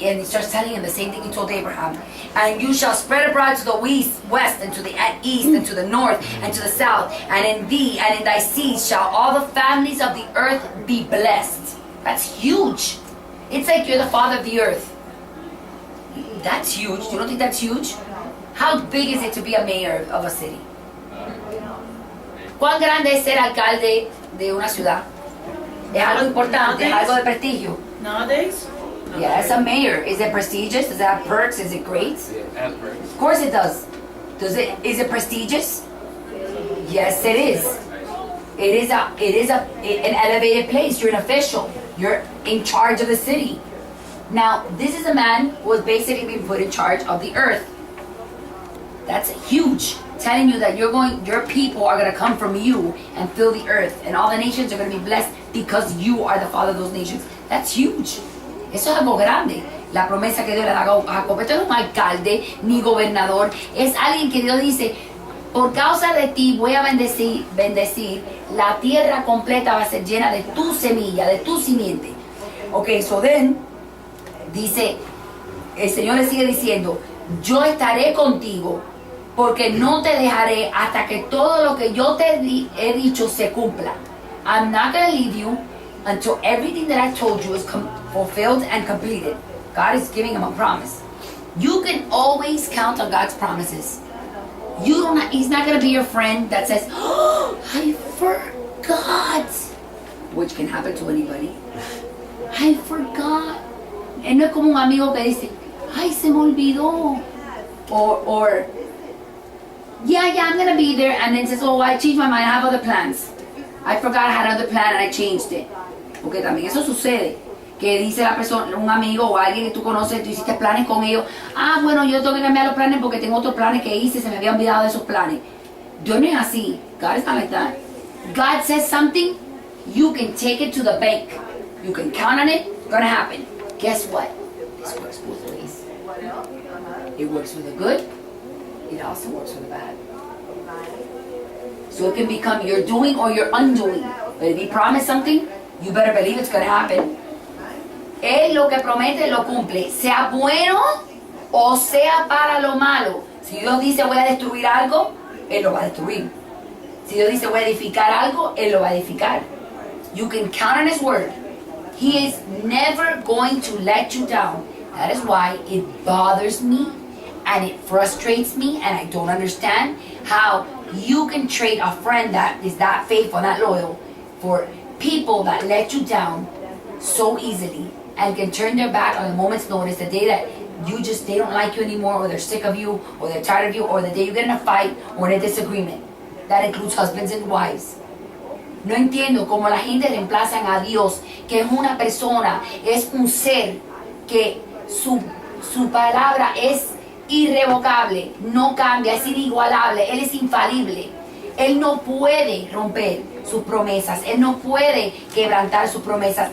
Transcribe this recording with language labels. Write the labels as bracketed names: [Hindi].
[English] And he starts telling him the same thing he told Abraham. And you shall spread abroad to the west, and to the east, and to the north, and to the south. And in thee and in thy seed shall all the families of the earth be blessed. That's huge. It's like you're the father of the earth. That's huge. You don't think that's huge? How big is it to be a mayor of a city? [Spanish] ¿Cuán grande es ser alcalde de una ciudad? Es algo importante, es algo de prestigio. [English] Nowadays? Yeah, as a mayor, is it prestigious? Does it have perks? Is it great? Yeah, it has perks. Of course it does. Is it prestigious? Yes, it is. It is an elevated place. You're an official. You're in charge of the city. Now, this is a man who was basically being put in charge of the earth. That's huge. Telling you that your people are going to come from you and fill the earth, and all the nations are going to be blessed because you are the father of those nations. That's huge. [Spanish] Eso es algo grande. La promesa que Dios le da a Jacob. Esto no es un alcalde ni gobernador. Es alguien que Dios dice, por causa de ti voy a bendecir. La tierra completa va a ser llena de tu semilla, de tu simiente. [English] Okay, so then, [Spanish] dice, el Señor le sigue diciendo, yo estaré contigo, porque no te dejaré hasta que todo lo que yo te he dicho se cumpla. [English] I'm not going to leave you until everything that I told you is fulfilled and completed. God is giving him a promise. You can always count on God's promises. He's not going to be your friend that says, oh, I forgot. Which can happen to anybody. I forgot. [Spanish] Él no es como un amigo que dice, ay, se me olvidó. [English] Or yeah, I'm going to be there. And then says, oh, I changed my mind. I have other plans. I forgot I had another plan and I changed it. [Spanish] Porque también eso sucede. Que dice la persona, un amigo o alguien que tú conoces, tú hiciste planes con ellos. Ah, bueno, yo tengo que cambiar los planes porque tengo otros planes que hice, se me había olvidado de esos planes. Dios no es así. [English] God is not like that. God says something, you can take it to the bank. You can count on it, it's gonna happen. Guess what? This works both ways. It works for the good, it also works for the bad. So it can become your doing or your undoing. But if he promised something, you better believe it's gonna happen. [Spanish] Él lo que promete lo cumple, sea bueno o sea para lo malo. Si Dios dice voy a destruir algo, Él lo va a destruir. Si Dios dice voy a edificar algo, Él lo va a edificar. [English] You can count on His word. He is never going to let you down. That is why it bothers me and it frustrates me, and I don't understand how you can trade a friend that is that faithful, that loyal, for people that let you down so easily and can turn their back on a moment's notice, the day that they don't like you anymore, or they're sick of you, or they're tired of you, or the day you get in a fight or in a disagreement. That includes husbands and wives. [Spanish] No entiendo cómo la gente reemplazan a Dios, que es una persona, es un ser que su palabra es irrevocable, no cambia, es inigualable, Él es infalible. Él no puede romper sus promesas, Él no puede quebrantar sus promesas.